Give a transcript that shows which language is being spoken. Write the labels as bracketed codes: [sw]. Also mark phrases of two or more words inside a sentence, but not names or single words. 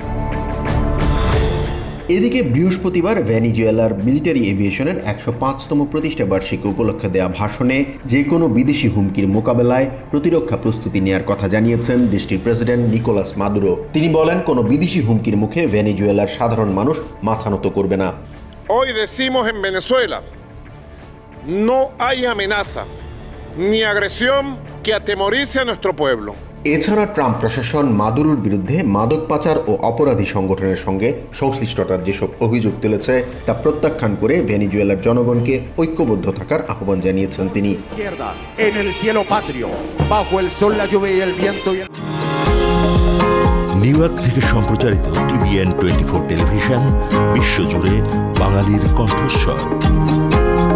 [bn] এদিকে বৃহস্পতিবার ভেনেজুয়েলার মিলিটারি এভিয়েশনের ১০৫তম প্রতিষ্ঠা বার্ষিকী উপলক্ষে দেয়া ভাষণে যে কোনো বিদেশি হুমকির মোকাবেলায় প্রতিরক্ষা প্রস্তুতি নেওয়ার কথা জানিয়েছেন দেশটির প্রেসিডেন্ট নিকোলাস মাদুরো। তিনি বলেন, কোনো বিদেশি হুমকির মুখে ভেনেজুয়েলার সাধারণ মানুষ মাথা নত করবে না। [es] Hoy decimos en Venezuela, no hay amenaza ni agresión que atemorice a nuestro pueblo. [bn] এছাড়া ট্রাম্প প্রশাসন মাদুরোর বিরুদ্ধে মাদক পাচার ও অপরাধী সংগঠনের সঙ্গে সংশ্লিষ্টতার যেসব অভিযোগ তুলেছে তা প্রত্যাখ্যান করে ভেনেজুয়েলার জনগণকে ঐক্যবদ্ধ থাকার আহ্বান জানিয়েছেন তিনি। নিউ ইয়র্ক থেকে সম্প্রচারিত TVN 24 টেলিভিশন বিশ্বজুড়ে বাঙালির কণ্ঠস্বর।